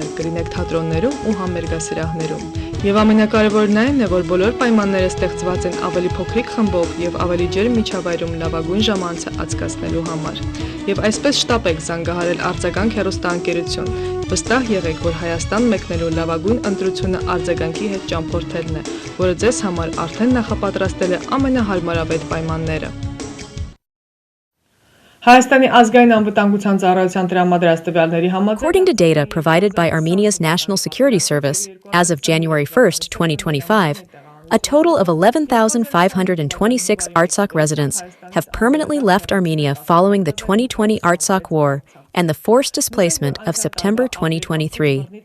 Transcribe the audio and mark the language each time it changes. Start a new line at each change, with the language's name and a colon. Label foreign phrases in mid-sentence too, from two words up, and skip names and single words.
Armenian: կլինեք թատրոններում ու համերգասրահներում։ Եվ ամենակարևորն այն է, որ բոլոր պայմանները ստեղծված են ավելի փոքրիկ խմբով եւ ավելի ջերմ միջավայրում լավագույն ժամանցը անցկացնելու համար։ Եվ այսպես շտապեք զանգահարել Արձագանք հեռուստաընկերություն։ Վստահ եղեք, որ Հայաստան մեկնելու լավագույն ընտրությունը արձագանքի հետ ճամփորդելն է, որը ձեզ համար արդեն նախապատրաստել է ամենահարմարավետ պայմանները։
English: According to data provided by Armenia's National Security Service, as of January 1, 2025, a total of 11,526 Artsakh residents have permanently left Armenia following the 2020 Artsakh War and the forced displacement of September 2023.